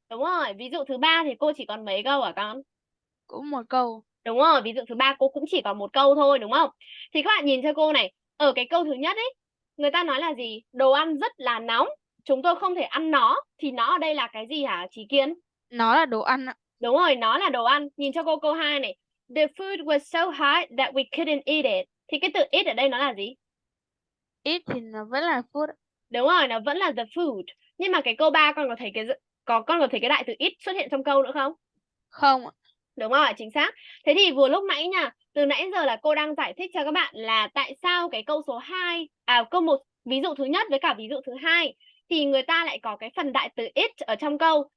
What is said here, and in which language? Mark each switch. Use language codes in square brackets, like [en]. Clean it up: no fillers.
[vi] Đúng rồi, ví dụ thứ ba thì cô chỉ còn mấy câu hả con? Cũng một câu. Đúng rồi, ví dụ thứ ba cô cũng chỉ còn một câu thôi đúng không? Thì các bạn nhìn cho cô này, ở cái câu thứ nhất ấy, người ta nói là gì? Đồ ăn rất là nóng, chúng tôi không thể ăn nó. Thì nó ở đây là cái gì hả Trí Kiên? Nó là đồ ăn ạ. Đúng rồi, nó là đồ ăn. Nhìn cho cô câu 2 này. [en] The food was so hot that we couldn't eat it. [vi] Thì cái từ eat ở đây nó là gì? Eat thì nó vẫn là food. Đúng rồi, nó vẫn là the food. Nhưng mà cái câu 3 con có thấy con có thấy cái đại từ eat xuất hiện trong câu nữa không? Không ạ. Đúng rồi, chính xác. Thế thì vừa lúc nãy nha, từ nãy giờ là cô đang giải thích cho các bạn là tại sao cái câu số 2, câu 1, ví dụ thứ nhất với cả ví dụ thứ hai thì người ta lại có cái phần đại từ it ở trong câu.